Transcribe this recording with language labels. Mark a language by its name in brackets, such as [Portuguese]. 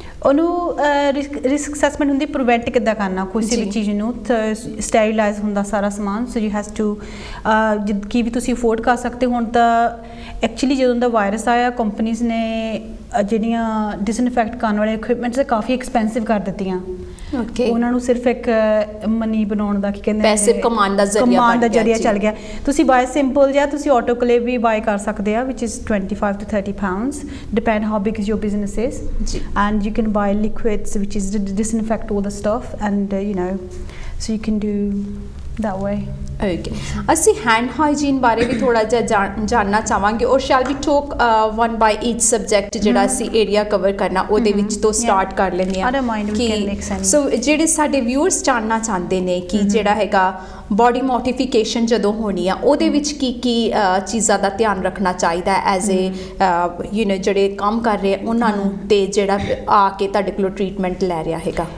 [Punjabi] ਉਹਨੂੰ risk assessment ਹੁੰਦੀ prevent ਕਿੱਦਾਂ ਕਰਨਾ ਕਿਸੇ ਵੀ ਚੀਜ਼ ਨੂੰ ਸਟੈਰੀਲਾਈਜ਼ ਹੁੰਦਾ ਸਾਰਾ ਸਮਾਨ [English] so you has to [Punjabi] ਕੀ ਵੀ ਤੁਸੀਂ ਅਫੋਰਡ ਕਰ ਸਕਦੇ ਹੁਣ ਤਾਂ ਐਕਚੁਅਲੀ ਜਦੋਂ ਦਾ ਵਾਇਰਸ ਆਇਆ ਕੰਪਨੀਜ਼ ਨੇ ਜਿਹੜੀਆਂ ਡਿਸਇਨਫੈਕਟ ਕਰਨ ਵਾਲੇ ਇਕਵਿਪਮੈਂਟਸ ਕਾਫੀ ਐਕਸਪੈਂਸਿਵ ਕਰ ਦਿੱਤੀਆਂ ਉਹਨਾਂ ਨੂੰ ਸਿਰਫ ਇੱਕ ਮਨੀ ਬਣਾਉਣ ਦਾ ਕੀ ਕਹਿੰਦੇ ਪੈਸੇ ਕਮਾਉਣ ਦਾ ਜ਼ਰੀਆ ਚੱਲ ਗਿਆ ਤੁਸੀਂ ਬਾਏ ਸਿੰਪਲ ਜਾਂ ਤੁਸੀਂ ਆਟੋਕਲੇਵ ਵੀ ਬਾਏ ਕਰ ਸਕਦੇ ਆ [English] which is 25 to 30 pounds depend how big is your business is and you can buy liquids which is to disinfect all the stuff and you know so you can do that way [Punjabi] okay ਅਸੀਂ hand hygiene ਬਾਰੇ ਵੀ ਥੋੜਾ ਜਿਹਾ ਜਾਣਨਾ ਚਾਹਾਂਗੇ [English] ਔਰ shall we talk one by each subject [Punjabi] ਜਿਹੜਾ ਅਸੀਂ area cover ਕਰਨਾ ਉਹਦੇ ਵਿੱਚ ਤੋਂ ਸਟਾਰਟ ਕਰ ਲੈਂਦੇ ਹਾਂ ਕਿ ਸੋ ਜਿਹੜੇ ਸਾਡੇ ਵਿਊਅਰਸ ਜਾਣਨਾ ਚਾਹੁੰਦੇ ਨੇ ਕਿ ਜਿਹੜਾ ਹੈਗਾ ਬੋਡੀ ਮੋਡੀਫਿਕੇਸ਼ਨ ਜਦੋਂ ਹੋਣੀ ਆ ਉਹਦੇ ਵਿੱਚ ਕੀ ਚੀਜ਼ਾਂ ਦਾ ਧਿਆਨ ਰੱਖਣਾ ਚਾਹੀਦਾ ਐਜ਼ ਏ ਯੂ ਨੋ ਜਿਹੜੇ ਕੰਮ ਕਰ ਰਹੇ ਉਹਨਾਂ ਨੂੰ ਤੇ ਜਿਹੜਾ ਆ ਕੇ ਤੁਹਾਡੇ ਕੋਲੋਂ ਟ੍ਰੀਟਮੈਂਟ ਲੈ ਰਿਹਾ ਹੈਗਾ